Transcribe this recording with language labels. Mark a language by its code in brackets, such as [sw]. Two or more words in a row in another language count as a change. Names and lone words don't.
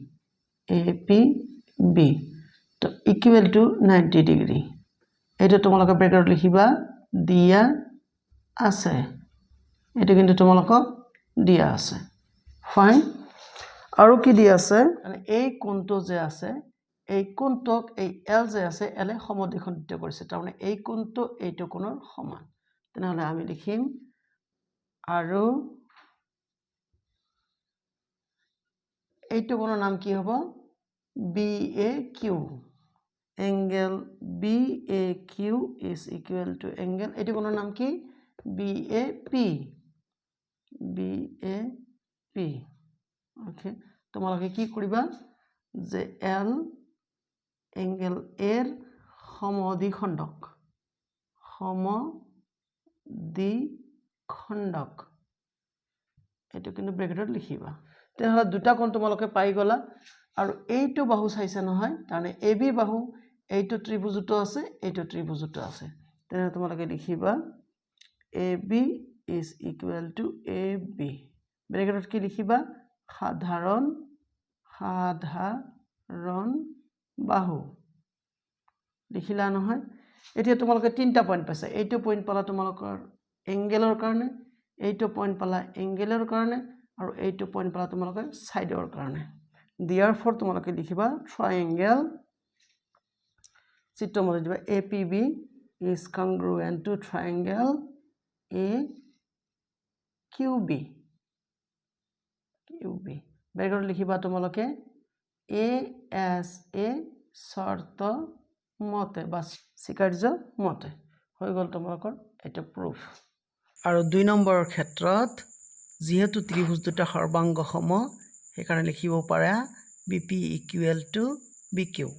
[as] তো [en] equal to [as] 90 ডিগ্ৰী এটা তোমালোকে ব্ৰেকেট লিখিবা দিয়া আছে এটা কিন্তু তোমালোকক দিয়া আছে ফাইন আৰু কি দিয়া আছে মানে এই কোণটো যে আছে এই কোণটোক এই L যে আছে L এ সমদ্বিখণ্ডিত কৰিছে তাৰ মানে এই কোণটো এইটো কোণৰ সমান তেনেহলে আমি লিখিম আৰু এইটো কোণৰ নাম কি হ'ব BAQ [en] angle BAQ is equal to angle [as] এইটো কোণৰ নাম কি BAP ওকে তোমালোকে কি কৰিবা যে L angle A ৰ সমদ্বিখণ্ডক এইটো কিন্তু ব্ৰেকেটত লিখিবা তেহলা দুটা কোণ তোমালোকে পাই গলা আৰু এইটো বাহু চাইছে নহয় মানে AB বাহু এইটো ত্ৰিভুজটো আছে এইটো ত্ৰিভুজটো আছে তেনে তোমালোকে লিখিবা [en] AB is equal to AB [as] ব্ৰেকেটত কি লিখিবা সাধাৰণ বাহু লিখিলা নহয় এতিয়া তোমালোকে তিনটা পইণ্ট পাইছা এইটো পইণ্ট পালা তোমালোকৰ এংগেলৰ কাৰণে এইটো পইণ্ট পালা এংগেলৰ কাৰণে আৰু এইটো পইণ্ট পালা তোমালোকে সাইডৰ কাৰণে therefore তোমালোকে লিখিবা ট্ৰায়াঙ্গেল চিত্ৰমতে দিবা APB [en] is congruent to triangle [as] AQB ব্ৰেকেটত লিখিবা তোমালোকে ASA শৰ্ত মতে বা স্বীকাৰ্য মতে হৈ গল তোমালোকৰ এটা প্ৰুফ আৰু 2 নম্বৰৰ ক্ষেত্ৰত যেহেতু ত্ৰিভুজ দুটা সৰ্বাংগ সম সেইকাৰণে লিখিব পাৰা [en] BP equal to BQ